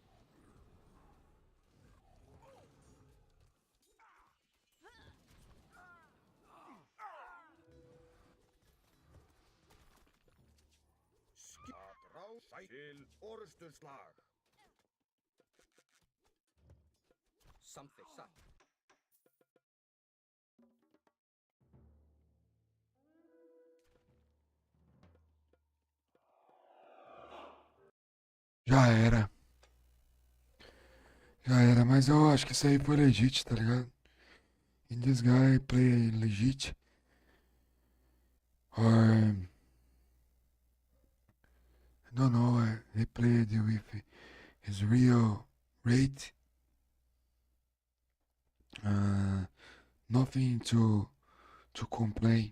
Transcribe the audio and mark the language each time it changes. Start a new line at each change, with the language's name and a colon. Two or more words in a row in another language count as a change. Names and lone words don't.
Icelandic: Atrás til orustuslag. Samþykkt, satt.
Portuguese: Já era. Já era, mas eu acho que isso aí foi legit, tá ligado?
English: In this guy play legit. Or I don't know, he played with his real rate. Nothing to complain.